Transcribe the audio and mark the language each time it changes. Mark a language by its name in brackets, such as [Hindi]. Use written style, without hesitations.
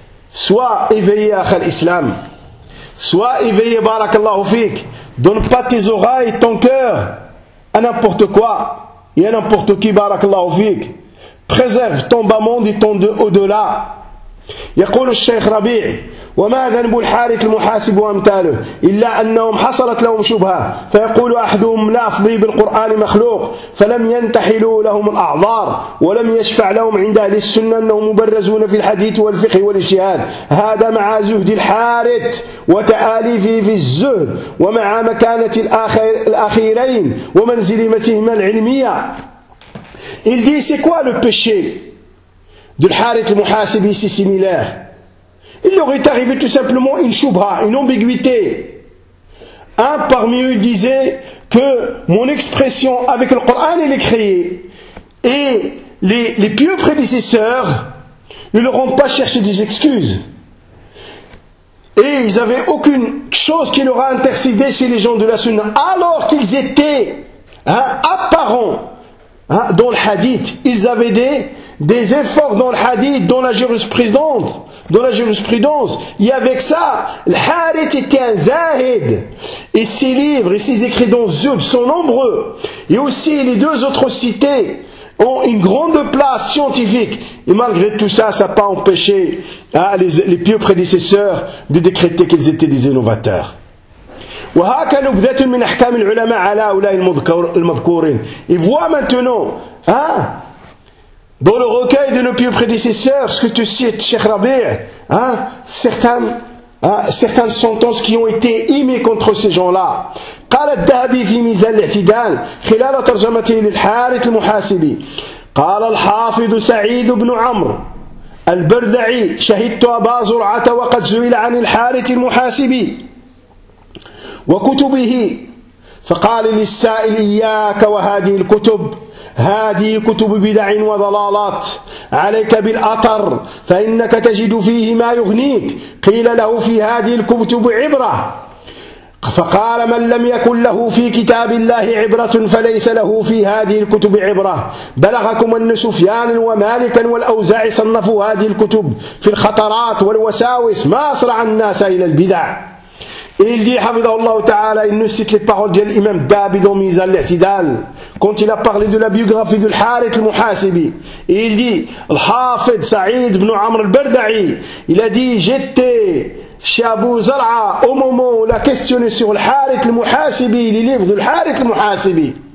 [French] Sois éveillé à l'islam. Sois éveillé, barakallahu fik. Donne pas tes oreilles, ton cœur à n'importe quoi. Et à n'importe qui, barakallahu fik, préserve ton bas-monde et ton au-delà. [Arabic] يقول الشيخ ربيع وما ذنب الحارث المحاسب وامثاله الا انهم حصلت لهم شبهه فيقول احدهم لا افضي بالقران مخلوق فلم ينتحلوا لهم الاعذار ولم يشفع لهم عند اهل السنه انهم مبرزون في الحديث والفقه والاجتهاد هذا مع زهد الحارث وتاليفه في الزهد ومع مكانه الاخيرين ومنزلتهما العلميه. [French] Il dit c'est quoi le péché de l'harith al-muhasib, ici similaire. Il leur est arrivé tout simplement une choubha, une ambiguïté. Un parmi eux disait que mon expression avec le Coran, elle est créée. Et les pieux prédécesseurs ne leur ont pas cherché des excuses. Et ils n'avaient aucune chose qui leur a intercédé chez les gens de la sunna. Alors qu'ils étaient hein, apparents hein, dans le hadith, ils avaient des efforts dans le hadith, dans la jurisprudence, Et avec ça, le harith était un zahid. Et ses livres et ses écrits dans Zuhd sont nombreux. Et aussi, les deux autres cités ont une grande place scientifique. Et malgré tout ça, ça n'a pas empêché hein, les pieux prédécesseurs de décréter qu'ils étaient des innovateurs. [Arabic] وهاك نبذة من أحكام العلماء على أولئك المذكورين. [French] Et voit maintenant, hein, dans le recueil de nos pieux prédécesseurs, ce que tu cites, Cheikh Rabi', hein, certaines sentences qui ont été émises contre ces gens-là. [Arabic] قال الذهبي في ميزان الاعتدال خلال ترجمته للحارث المحاسبي. قال الحافظ سعيد بن عمرو البردعي شهدت أبا زرعة وقد سئل عن الحارث المحاسبي وكتبه فقال للسائل إياك وهذه الكتب هذه كتب بدع وضلالات عليك بالأطر فإنك تجد فيه ما يغنيك قيل له في هذه الكتب عبرة فقال من لم يكن له في كتاب الله عبرة فليس له في هذه الكتب عبرة بلغكم أن سفيان ومالكا والأوزاع صنفوا هذه الكتب في الخطرات والوساوس ما أسرع الناس إلى البدع. [French] Et il dit, Hafidhahullah Ta'ala, il nous cite les paroles de l'imam Dhahabi dans Mizan al-I'tidal, quand il a parlé de la biographie du Harith al-Muhasibi. Et il dit, Al-Hafid Saïd ibn Amr al-Bardaï, il a dit, j'étais chez Abu Zar'a au moment où il a questionné sur le Harith al-Muhasibi, les livres du Harith al-Muhasibi.